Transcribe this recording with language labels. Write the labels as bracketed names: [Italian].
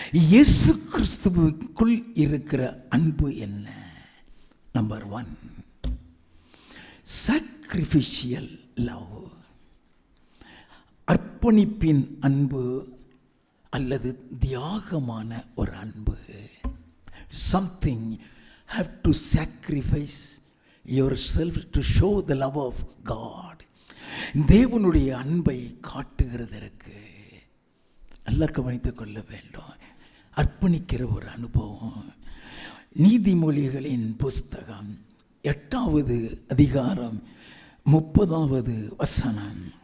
[Tamil] இயேசு கிறிஸ்துவுக்குள் இருக்கிற அன்பு என்ன? நம்பர் 1, [English] sacrificial love, [Tamil] அர்ப்பணிப்பின் அன்பு அல்லது தியாகமான ஒரு அன்பு. [English] Something have to sacrifice yourself to show the love of God. [Tamil] தேவனுடைய அன்பை காட்டுகிறதற்கு நல்லா கவனித்துக் கொள்ள வேண்டும். அர்ப்பணிக்கிற ஒரு அனுபவம். நீதிமொழிகளின் புஸ்தகம் 8வது அதிகாரம் 30வது வசனம்.